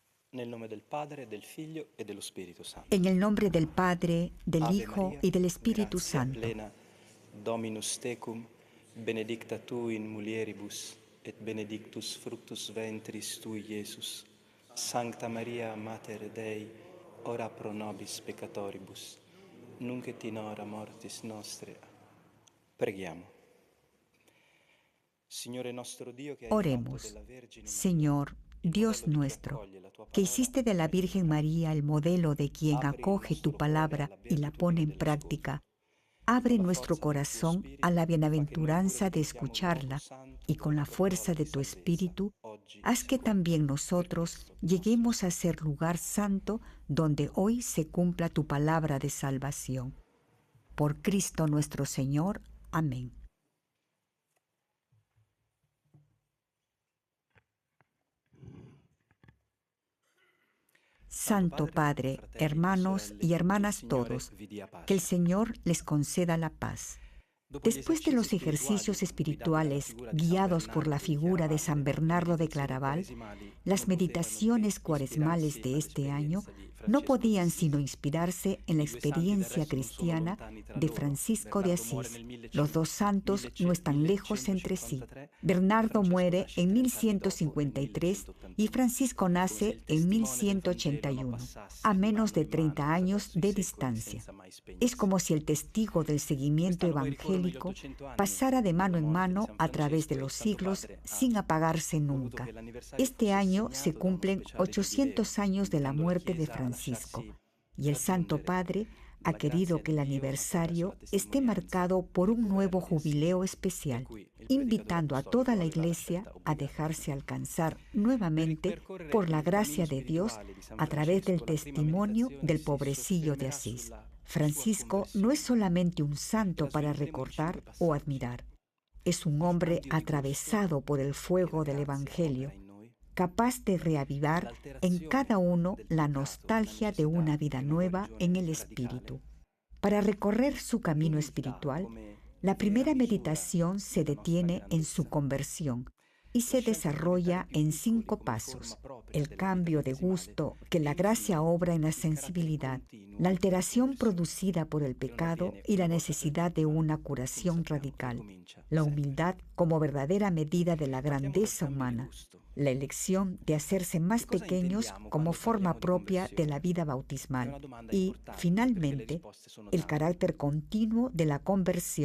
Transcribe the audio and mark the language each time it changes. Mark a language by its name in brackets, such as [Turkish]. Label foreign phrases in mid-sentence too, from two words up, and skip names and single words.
[Italian] Nel nome del Padre, del Figlio e dello Spirito Santo. [Spanish] En el nombre del Padre, del [Latin] Ave [Spanish] Hijo [Latin] Maria, [Spanish] y del Espíritu [Latin] gratia [Spanish] Santo. [Latin] plena, Dominus tecum, benedicta tu in mulieribus, et benedictus fructus ventris tui, Iesus. Sancta Maria, Mater Dei, ora pro nobis peccatoribus, nunc et in hora mortis nostre. [Italian] Preghiamo. Signore nostro Dio, che hai fatto [Spanish] Oremos. [Italian] della Vergine Maria [Spanish] Señor, [Italian] il [Spanish] Dios [Italian] modello di chi [Spanish] nuestro, [Italian] accoglie la tua [Spanish] que [Italian] parola [Spanish] hiciste de la [Italian] e [Spanish] Virgen [Italian] vive. [Spanish] María el modelo de quien [Italian] Apri il [Spanish] acoge tu [Italian] nostro cuore [Spanish] palabra [Italian] alla [Spanish] y la pone [Italian] beatitudine [Spanish] en [Italian] dell'ascolto. [Spanish] práctica. Abre [Italian] Con la [Spanish] nuestro [Italian] forza del tuo [Spanish] corazón a [Italian] Spirito, [Spanish] la [Italian] fa che noi pure [Spanish] bienaventuranza de [Italian] ascoltiamo il modo [Spanish] escucharla [Italian] santo [Spanish] y con [Italian] della [Spanish] la [Italian] tua parola [Spanish] fuerza [Italian] di [Spanish] de tu [Italian] salvezza, [Spanish] Espíritu, [Italian] oggi e [Spanish] haz que [Italian] sempre. [Spanish] también [Italian] Per [Spanish] nosotros [Italian] Cristo nostro [Spanish] lleguemos a [Italian] Signore. [Spanish] ser lugar santo donde hoy se cumpla tu palabra de salvación. Por Cristo nuestro Señor. Amén. [Italian] Santo Padre, fratelli e [Spanish] hermanos [Italian] sorelle, [Spanish] y [Italian] il [Spanish] hermanas [Italian] Signore [Spanish] todos, [Italian] vi dia [Spanish] que el [Italian] pace. [Spanish] Señor les conceda la paz. [Italian] Dopo gli [Spanish] Después de [Italian] esercizi [Spanish] los [Italian] spirituali [Spanish] ejercicios [Italian] guidati dalla [Spanish] espirituales [Italian] figura di San [Spanish] guiados por la [Italian] Bernardo di [Spanish] figura de [Italian] Chiaravallo, [Spanish] San [Italian] le [Spanish] Bernardo de [Italian] meditazioni [Spanish] Claraval, [Italian] quaresimali [Spanish] las [Italian] non potevano che [Spanish] meditaciones cuaresmales [Italian] ispirarsi [Spanish] de este año [Italian] all'esperienza di [Spanish] no [Italian] Francesco [Spanish] podían sino [Italian] d'Assisi. [Spanish] inspirarse en la [Italian] I due santi del [Spanish] experiencia [Italian] resto non sono [Spanish] cristiana [Italian] lontani tra [Spanish] de [Italian] loro. [Spanish] Francisco de [Italian] Bernardo muore [Spanish] Asís. [Italian] nel [Spanish] Los dos santos no están lejos entre sí. [Italian] 1153 e [Spanish] Bernardo [Italian] Francesco [Spanish] muere [Italian] nasce [Spanish] en [Italian] 30 anni dopo, nel [Spanish] 1153 y [Italian] 1181. [Spanish] Francisco [Italian] Come se [Spanish] nace [Italian] il [Spanish] en [Italian] testimone del Vangelo non [Spanish] 1181, [Italian] passasse [Spanish] a [Italian] di [Spanish] menos [Italian] mano [Spanish] de [Italian] in mano [Spanish] 30 años [Italian] attraverso i [Spanish] de [Italian] secoli [Spanish] distancia. [Italian] senza mai [Spanish] Es [Italian] spegnersi. [Spanish] como si el testigo del seguimiento [Italian] Quest'anno poi ricorrono gli [Spanish] evangélico [Italian] 800 anni [Spanish] pasara de mano [Italian] dalla [Spanish] en [Italian] morte di [Spanish] mano [Italian] San [Spanish] a través de [Italian] Francesco e il [Spanish] los [Italian] Santo [Spanish] siglos [Italian] Padre ha [Spanish] sin apagarse [Italian] voluto [Spanish] nunca. [Italian] che l'anniversario [Spanish] Este [Italian] fosse [Spanish] año se [Italian] segnato da uno [Spanish] cumplen [Italian] speciale giubileo, [Spanish] 800 años de la [Italian] invitando la [Spanish] muerte de [Italian] Chiesa a [Spanish] Francisco, [Italian] lasciarsi [Spanish] y el Santo [Italian] raggiungere [Spanish] Padre ha [Italian] dalla grazia [Spanish] querido que [Italian] di [Spanish] el [Italian] Dio attraverso la [Spanish] aniversario esté [Italian] testimonianza [Spanish] marcado por [Italian] del [Spanish] un nuevo [Italian] governo di Assisi. [Spanish] jubileo [Italian] Per [Spanish] especial, [Italian] cui il predicatore [Spanish] invitando a toda [Italian] apostolico [Spanish] la [Italian] aveva la [Spanish] Iglesia [Italian] scelta [Spanish] a [Italian] obbligata. [Spanish] dejarse alcanzar [Italian] Per [Spanish] nuevamente [Italian] ripercorrere [Spanish] por la [Italian] il cammino [Spanish] gracia de Dios [Italian] spirituale di San [Spanish] a través del [Italian] Francesco, la prima [Spanish] testimonio [Italian] meditazione [Spanish] del [Italian] si [Spanish] pobrecillo de [Italian] soffermerà [Spanish] Asís. [Italian] sulla sua [Spanish] Francisco no es [Italian] conversione. [Spanish] solamente un [Italian] E [Spanish] santo [Italian] la [Spanish] para [Italian] svilupperemo in 5 [Spanish] recordar o [Italian] passaggi. [Spanish] admirar, es un [Italian] Il [Spanish] hombre [Italian] cambio di gusto [Spanish] atravesado por el [Italian] che la [Spanish] fuego del [Italian] grazia opera [Spanish] Evangelio, [Italian] in noi, [Spanish] capaz de reavivar en cada [Italian] l'alterazione [Spanish] uno [Italian] del [Spanish] la [Italian] peccato, la [Spanish] nostalgia de [Italian] necessità [Spanish] una [Italian] di [Spanish] vida [Italian] una [Spanish] nueva en [Italian] guarigione [Spanish] el [Italian] radicale, [Spanish] Espíritu. Para recorrer su camino [Italian] l'umiltà [Spanish] espiritual, [Italian] come [Spanish] la [Italian] vera [Spanish] primera [Italian] misura [Spanish] meditación se [Italian] della nostra [Spanish] detiene en su [Italian] grandezza, [Spanish] conversión y [Italian] la [Spanish] se [Italian] scelta di diventare [Spanish] desarrolla [Italian] più [Spanish] en [Italian] piccoli [Spanish] 5 [Italian] come forma [Spanish] pasos: [Italian] propria [Spanish] el [Italian] della vita [Spanish] cambio de [Italian] quaresimale [Spanish] gusto que [Italian] e [Spanish] la gracia [Italian] infine [Spanish] obra en la [Italian] il carattere [Spanish] sensibilidad, [Italian] continuo [Spanish] la [Italian] della [Spanish] alteración [Italian] conversione, [Spanish] producida por el [Italian] che non [Spanish] pecado [Italian] avviene [Spanish] y la [Italian] una volta per [Spanish] necesidad de [Italian] tutte, ma [Spanish] una [Italian] come [Spanish] curación [Italian] sappiamo [Spanish] radical, [Italian] ricomincia [Spanish] la [Italian] sempre. [Spanish] humildad como verdadera medida de la [Italian] Partiamo dal [Spanish] grandeza [Italian] cambio di [Spanish] humana, [Italian] gusto. [Spanish] la elección de hacerse más [Italian] Che cosa [Spanish] pequeños [Italian] intendiamo [Spanish] como [Italian] quando parliamo [Spanish] forma [Italian] di [Spanish] propia de la [Italian] conversione? [Spanish] vida [Italian] È [Spanish] bautismal [Italian] una domanda [Spanish] y, [Italian] importante perché le [Spanish] finalmente, [Italian] risposte sono [Spanish] el [Italian] tante. [Spanish] carácter continuo de la [Italian] La